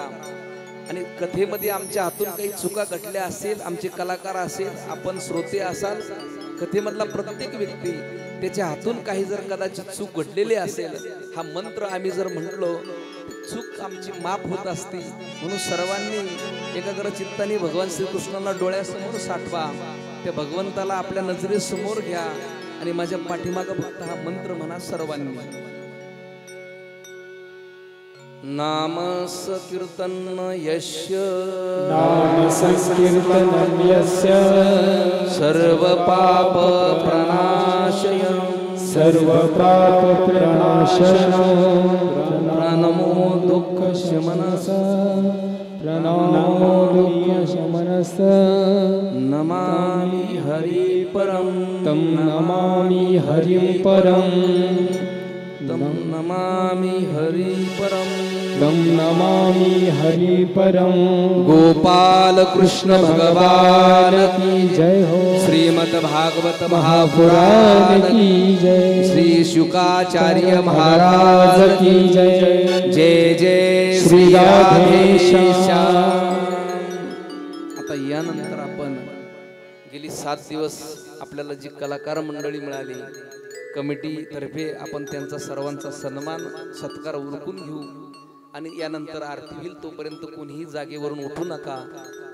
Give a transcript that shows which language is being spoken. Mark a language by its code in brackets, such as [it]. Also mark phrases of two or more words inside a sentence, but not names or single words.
[mr] आणि कथेमध्ये आमच्या हातून काही चुका घडल्या असेल, आमचे कलाकार असेल, आपण श्रोते असाल, कथेमधला प्रत्येक व्यक्ती त्याच्या हातून काही जर कदाचित चूक घडलेली असेल, हा मंत्र आम्ही जर म्हटलो, चूक आमची माफ होत असते. म्हणून सर्वांनी एकाग्र चित्ताने भगवान श्रीकृष्णाला डोळ्यासमोर साठवा, त्या भगवंताला आपल्या नजरेसमोर घ्या आणि माझ्या पाठीमागं फक्त हा मंत्र म्हणा सर्वांनी. [sa] नाम संकीर्तन यस्य, नाम संकीर्तनं यस्य, सर्व पाप प्रणाशय, सर्व पाप प्रणाशय, प्रणमो दुःख शमनस, प्रणमो दुःख शमनस, नमामि हरि परम, तं नमामि हरिं परं, तं नमामि हरि परम, तं नमामि हरि परं. [hi] गोपाल कृष्ण भगवान की जय हो. श्रीमद भागवत महापुराण की जय. श्री शुकाचार्य महाराज की जय. जय जय श्री राधेश. [mr] आता यानंतर आपण गेली 7 दिवस आपल्याला जी कलाकार मंडळी मिळाली, कमिटी तर्फे आपण त्यांचा सर्वांचा सन्मान सत्कार उरकून घेऊ. आणि यानंतर आरती होईल, तोपर्यंत कोणीही जागेवरून उठू नका.